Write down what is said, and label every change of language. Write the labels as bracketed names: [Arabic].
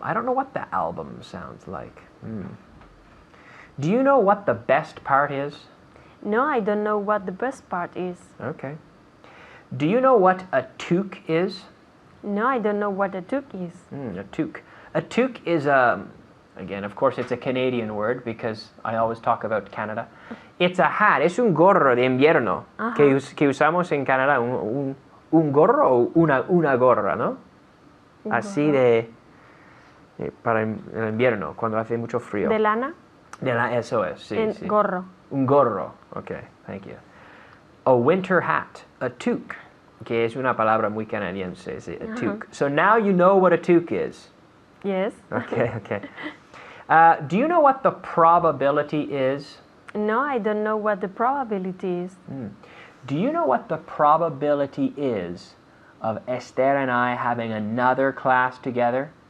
[English] I don't know what the album sounds like. Do you know what the best part is? No, I don't know what the best part is. Okay. Do you know what a toque is? No, I don't know what a toque is. A toque. A toque is again, of course, it's a Canadian word because I always talk about Canada. It's a hat. [Spanish] Es un gorro de invierno que usamos en Canadá. Un gorro o una gorra, ¿no? Así para el invierno, cuando hace mucho frío. ¿De lana? Eso es, sí, sí. Gorro. Un gorro. [English] Okay, thank you. A winter hat. A toque. [Spanish] Que es una palabra muy canadiense, sí, a toque. [English] So now you know what a toque is. Yes. Okay, okay. Do you know what the probability is? No, I don't know what the probability is. Do you know what the probability is of Esther and I having another class together?